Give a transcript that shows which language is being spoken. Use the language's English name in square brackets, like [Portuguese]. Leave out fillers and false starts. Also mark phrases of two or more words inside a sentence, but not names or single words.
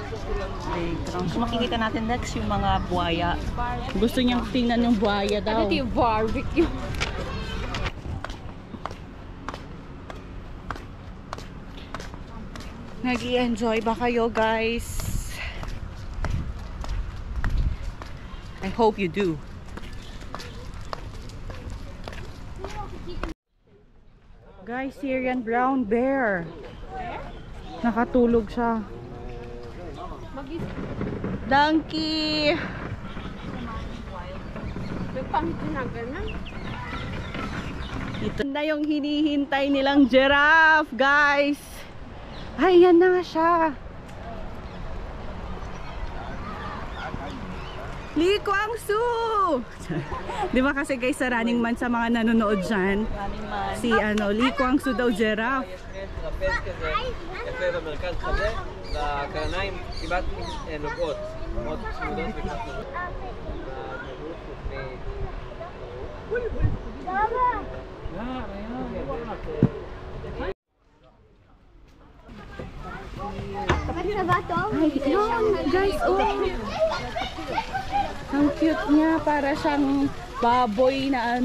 [Filipino] So makikita natin next yung mga buhaya. Gusto niyang tingnan yung buhaya daw. Ito yung barbecue. Nag-i-enjoy ba kayo guys? [English] I hope you do. Guys, Syrian brown bear. [Filipino] Nakatulog siya. Donkey! Ito na yung hinihintay nilang giraffe, guys. Ay, yan na nga siya. Lee Kwang-soo! Di ba kasi guys sa Running Man sa mga nanonood dyan, si Lee Kwang-soo daw giraffe. [Hebrew] יפה במרכז חזה, והקרניים כמעט נוגעות, מאוד צמודות וכתוב. [Filipino] Guys, ang cute niya, para siyang baboy na